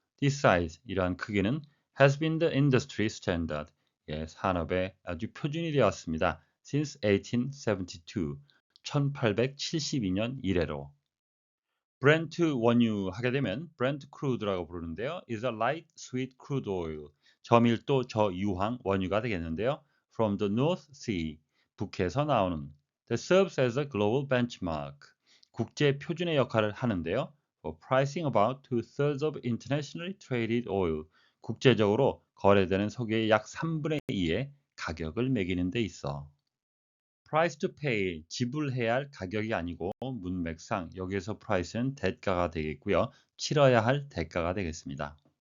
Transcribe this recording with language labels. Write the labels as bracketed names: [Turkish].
[English] This size, [Korean] 이러한 크기는 [English] has been the industry standard, [Korean] 산업의 아주 표준이 되었습니다. [English] Since 1872, [Korean] 1872년 이래로. 브렌트 원유 하게 되면 브렌트 크루드라고 부르는데요. [English] is a light sweet crude oil. [Korean] 저밀도 저유황 원유가 되겠는데요. [English] from the North Sea, [Korean] 북에서 나오는. [English] that serves as a global benchmark. [Korean] 국제 표준의 역할을 하는데요. [English] for pricing about 2/3 of internationally traded oil. [Korean] 국제적으로 거래되는 석유의 약 3분의 2의 가격을 매기는 데 있어. [English] price to pay, [Korean] 지불해야 할 가격이 아니고 문맥상 여기에서 price는 대가가 되겠고요. 치러야 할 대가가 되겠습니다.